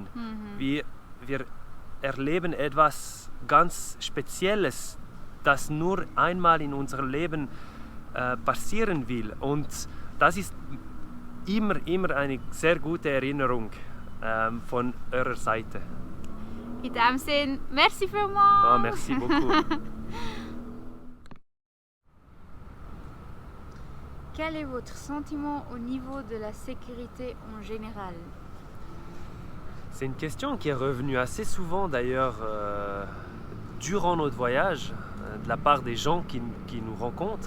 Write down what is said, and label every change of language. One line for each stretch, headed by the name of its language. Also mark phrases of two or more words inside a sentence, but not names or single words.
German: Wir erleben etwas ganz Spezielles, das nur einmal in unserem Leben passieren will. Und das ist immer eine sehr gute Erinnerung von eurer Seite. In diesem Sinne, merci vielmals!
French: Ah, merci beaucoup. Quel est votre sentiment au niveau de la sécurité en général? C'est une question qui est revenue assez souvent d'ailleurs durant notre voyage de la part des gens qui nous rencontrent.